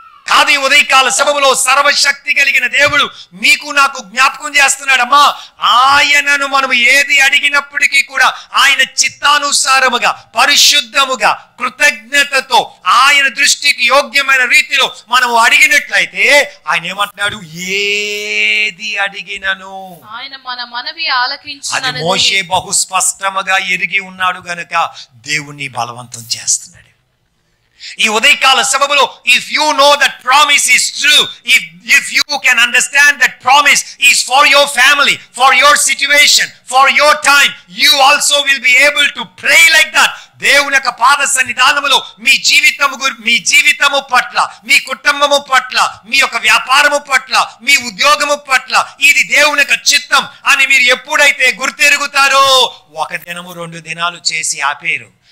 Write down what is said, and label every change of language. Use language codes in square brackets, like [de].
[te] కాదు, ఈ ఉదయకాల సభలో సర్వశక్తి కలిగిన దేవుడు మీకు నాకు జ్ఞాపకం చేస్తున్నాడమ్మా, ఆయనను మనము ఏది అడిగినప్పటికీ కూడా ఆయన చిత్తానుసారముగా పరిశుద్ధముగా కృతజ్ఞతతో ఆయన దృష్టికి యోగ్యమైన రీతిలో మనము అడిగినట్లయితే ఆయన ఏమంటున్నాడు? ఏది అడిగినను ఆయన మన మనవి ఆలకించును. అది మోషే బహు స్పష్టముగా ఎరిగి ఉన్నాడు గనుక దేవుణ్ణి బలవంతం చేస్తున్నాడు. ఈ ఉదయకాల సభలో [en] if you know that promise is true, if you can understand that promise is for your family, for your situation, for your time, you also will be able to pray like that. [te] దేవుని యొక్క పాద సన్నిధానములో మీ జీవితము పట్ల, మీ కుటుంబము పట్ల, మీ యొక్క వ్యాపారము పట్ల, మీ ఉద్యోగము పట్ల ఇది దేవుని యొక్క చిత్తం అని మీరు ఎప్పుడైతే గుర్తెరుగుతారో, 1 దినము 2 దినాలు చేసి ఆపేరు.